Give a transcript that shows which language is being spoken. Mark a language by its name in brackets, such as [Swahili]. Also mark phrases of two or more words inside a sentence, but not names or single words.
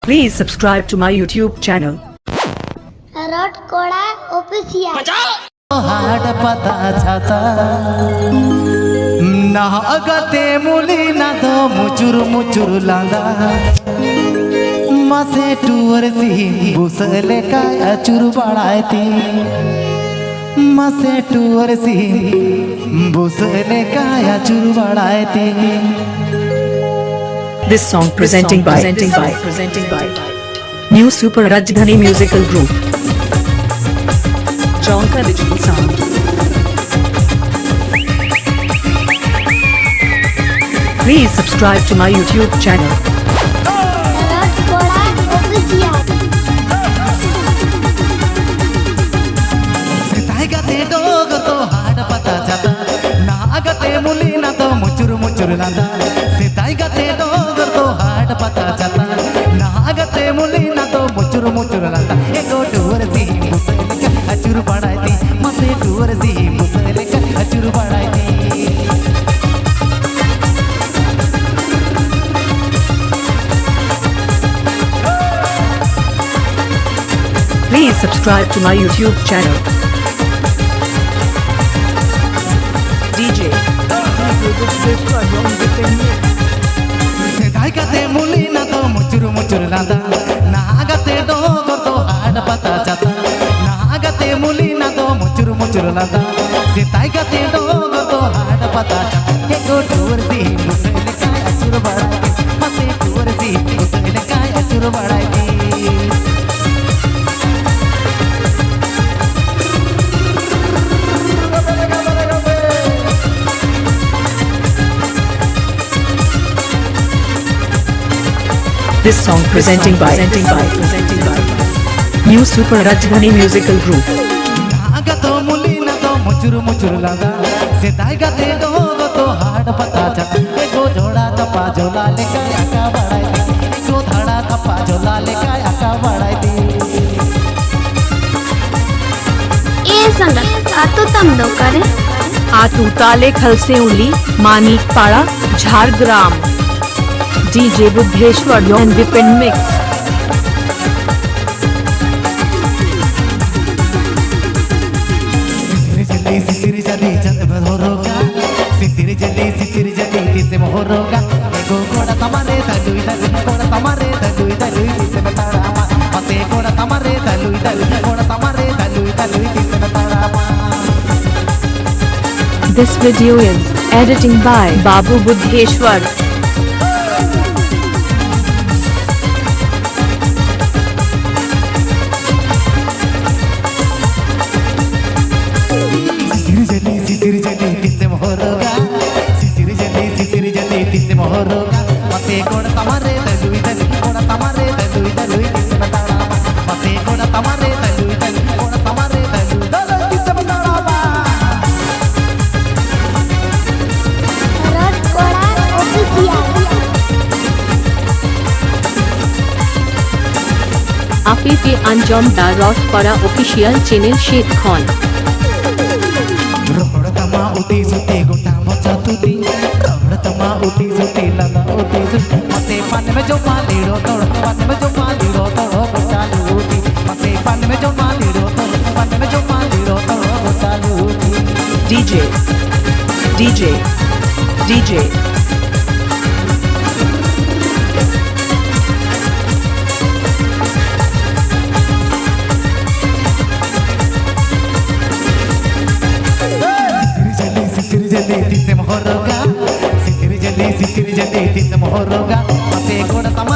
[English] Please subscribe to my YouTube channel. KORA official. [Santali] हाड पता छाता ना अगते मुली ना दो मुचुर मुचुर लांदा मसे टूर सी बुसले का अचुर बढ़ाती मसे टूर सी बुसले का अचुर बढ़ाती. [English] This song presenting by New Super Rajdhani Musical Group. Jonka Digital Sound. Please subscribe to my YouTube channel. KORA official. [Santali] सिताई गते डोग तो हाड पता जाता ना अगते मुली ना तो मुचुर मुचुर लांदा सिताई गते डोग तो हाड पता जाता ना अगते मुली ना तो मुचुर मुचुर लांदा एको टूर सी मुसले का अचुर बढ़ाती मसे टूर सी मुसले का अचुर बढ़ाती. [English] Please subscribe to my YouTube channel. DJ. [Santali] सिताई गते मुली ना तो मुचुर मुचुर लांदा ना अगते डोग तो हाड पता जाता ना अगते मुली ना तो मुचुर मुचुर लांदा सिताई गते डोग तो हाड पता जाता एको टूर सी मुसले का अचुर बढ़ाती मसे टूर सी मुसले का अचुर बढ़ाती. [English] This song presenting by New Super Rajdhani Musical Group. [Santali] नागतो मुली ना तो मुचुर मुचुर लांदा सिताई गते डोग तो हाड पता जाता एको झोड़ा कपा झोला लेकर आका बढ़ाई एको धड़ा कपा झोला लेकर आका बढ़ाई. ए संगत आतो तम दो करे आतू ताले खल से उली मानिक पाड़ा झारग्राम. [English] DJ Buddheshwar and Vipin Mix. [Santali] सिसिर जली चंद बधोरोगा सिसिर जली तिसे मोहरोगा एको कोड़ा तमारे दलुई दलुई कोड़ा तमारे दलुई दलुई तिसे बताड़ा मा मते कोड़ा तमारे दलुई दलुई कोड़ा तमारे दलुई दलुई तिसे बताड़ा मा. [English] This video is editing by Babu Buddheshwar. [Santali] सिसिर जली तिसे मोहरोगा सिसिर जली तिसे मोहरोगा मते कोड़ा तमारे दलुई दलुई कोड़ा तमारे दलुई दलुई तिसे बताड़ा मा मते कोड़ा तमारे दलुई दलुई कोड़ा तमारे दलुई दलुई तिसे बताड़ा मा. [English] KORA official. [Santali] Apipi Anjom da KORA [English] official channel [Santali] Sheikh Khan. रोडतमा उती जुती गोटा मचा तुती रोडतमा उती जुती लला उती जुती मते पान में जो माली रो तोड़ पान में जो माली रो तोड़ गोटा लूटी मते पान में जो माली रो तोड़ पान में जो माली रो तोड़ गोटा लूटी. [English] DJ. [Santali] सिसिर जली तिसे मोहरोगा सिसिर जली तिसे मोहरोगा मते कोड़ा